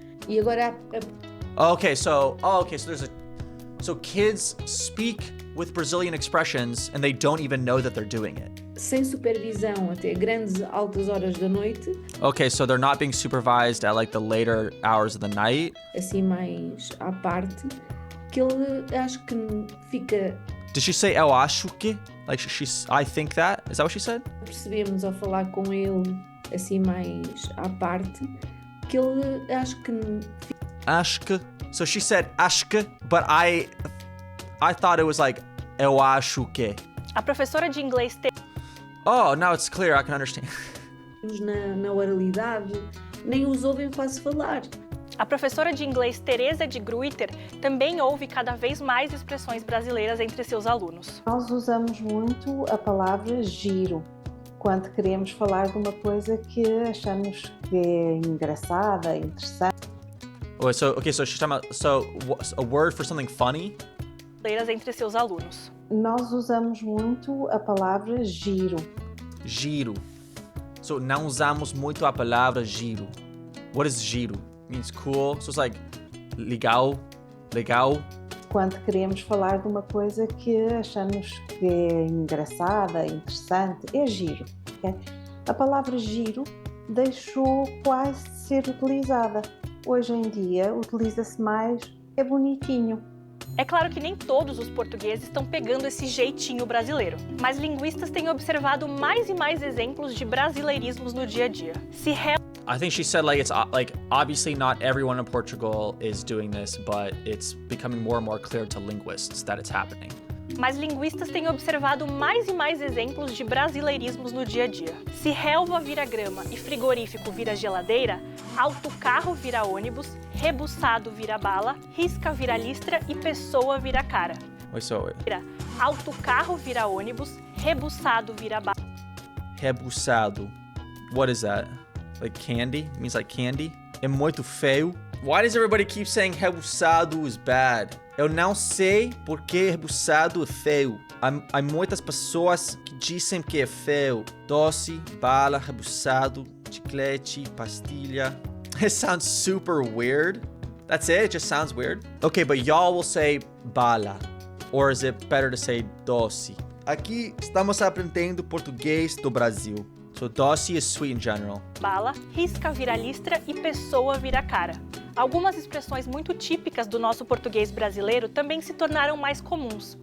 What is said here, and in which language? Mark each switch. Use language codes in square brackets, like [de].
[pt] E agora [en] Okay, so so kids speak with Brazilian expressions and they don't even know that they're doing it. [pt] sem supervisão até grandes altas horas da noite, [en] Okay, so they're not being supervised at like the later hours of the night. [pt] assim mais à parte, que ele acho que fica, [en] Did she say [pt] eu acho que? [en] Like I think that? Is that what she said? [pt] percebemos ao falar com ele assim mais à parte, que ele acho que Acho que. [en] So she said acho que, but I thought it was like [pt] eu acho que. A professora de inglês [en] Oh, now it's clear. I can understand. [pt] na oralidade nem os ouvem quase falar. A professora de inglês Teresa de Gruyter também ouve cada vez mais expressões brasileiras entre seus alunos. Nós usamos muito a palavra giro quando queremos falar de uma coisa que achamos que é engraçada, interessante. [en] Oh, so she's talking about a word for something funny. [pt] Brasileiras entre seus alunos. Nós usamos muito a palavra giro. Giro. So não usamos muito a palavra giro. [en] What is giro? It means cool. So it's like legal. [pt] Quando queremos falar de uma coisa que achamos que é engraçada, interessante, é giro. Okay? A palavra giro deixou quase de ser utilizada. Hoje em dia utiliza-se mais é bonitinho. É claro que nem todos os portugueses estão pegando esse jeitinho brasileiro, mas linguistas têm observado mais e mais exemplos de brasileirismos no dia a dia. [en] I think she said it's like obviously not everyone in Portugal is doing this, but it's becoming more and more clear to linguists that it's happening. [pt] Mas linguistas têm observado mais e mais exemplos de brasileirismos no dia a dia. Se relva vira grama e frigorífico vira geladeira, autocarro vira ônibus, rebuçado vira bala, risca vira listra e pessoa vira cara. [en] Wait. [pt] Autocarro vira ônibus, rebuçado vira bala. [en] Rebuçado. What is that? Like candy? It means like candy? [pt] É muito feio. [en] Why does everybody keep saying rebuçado is bad? [pt] Eu não sei porque rebuçado é feio. Há muitas pessoas que dizem que é feio. Doce, bala, rebuçado, chiclete, pastilha. [en] It sounds super weird. That's it? It just sounds weird? Okay, but y'all will say bala. Or is it better to say doce? [pt] Aqui estamos aprendendo português do Brasil. [en] So doce is sweet in general. [pt] Bala, risca vira listra e pessoa vira cara. Algumas expressões muito típicas do nosso português brasileiro também se tornaram mais comuns.